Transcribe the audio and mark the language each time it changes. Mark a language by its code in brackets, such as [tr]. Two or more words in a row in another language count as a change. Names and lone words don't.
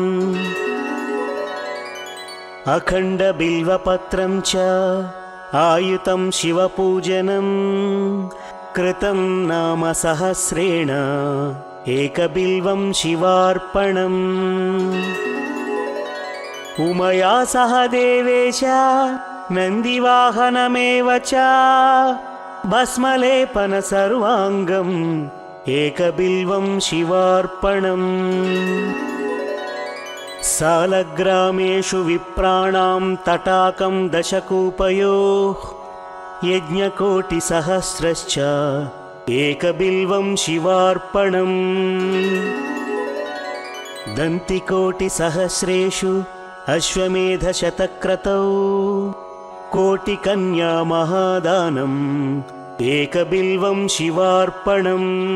[sa] अखण्डबिल्वपत्रं च आयुतं शिवपूजनं कृतं नाम सहस्रेण एकबिल्वं शिवार्पणम् उमया सह देवेश नन्दिवाहनमेव च भस्मलेपन सर्वाङ्गम् एकबिल्वं शिवार्पणम् सालग्रामेषु विप्राणां तटाकं दशकूपयोः यज्ञकोटिसहस्रश्च ఏకబిల్వం శివార్పణం దంతికోటిసహస్రేషు అశ్వమేధశతక్రతౌ కోటికన్యా మహాదానం ఏకబిల్వం శివార్పణం.